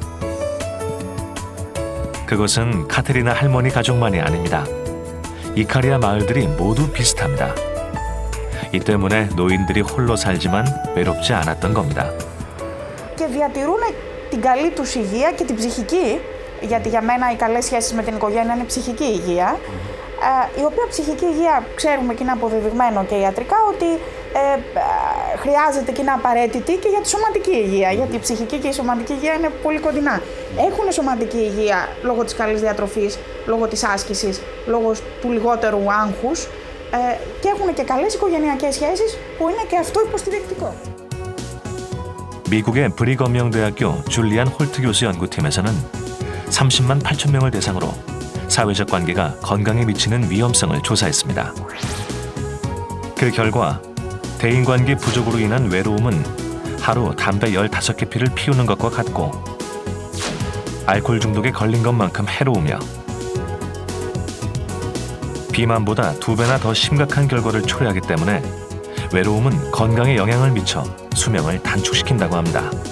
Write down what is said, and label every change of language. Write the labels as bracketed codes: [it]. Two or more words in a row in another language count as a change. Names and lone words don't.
[ko] 그것은 카테리나 할머니 가족만이 아닙니다. 이카리아 마을들이 모두 비슷합니다. 이 때문에 노인들이 홀로 살지만 외롭지 않았던 겁니다. [el] Και διατηρούν την καλή τους υγεία και την ψυχική, γιατί για μένα οι καλές σχέσεις με την οικογένεια είναι ψυχική υγεία, η οποία ψυχική υγεία ξέρουμε και είναι αποδεδειγμένο και ιατρικά ότι χρειάζεται και είναι απαραίτητη και για τη σωματική υγεία, γιατί η ψυχική και η σωματική υγεία είναι πολύ κοντινά. Έχουν σωματική υγεία λόγω της καλής διατροφής, λόγω της άσκησης, λόγω του λιγότερου άγχους και έχουν και καλές οικογενειακές σχέσεις που είναι και αυτό υποστηρικτικό. [ko] 미국의 브리검영 대학교 줄리안 홀트 교수 연구팀에서는 30만 8천 명을 대상으로 사회적 관계가 건강에 미치는 위험성을 조사했습니다. 그 결과 대인관계 부족으로 인한 외로움은 하루 담배 15개 피를 피우는 것과 같고 알코올 중독에 걸린 것만큼 해로우며 비만보다 2배나 더 심각한 결과를 초래하기 때문에 외로움은 건강에 영향을 미쳐 수명을 단축시킨다고 합니다.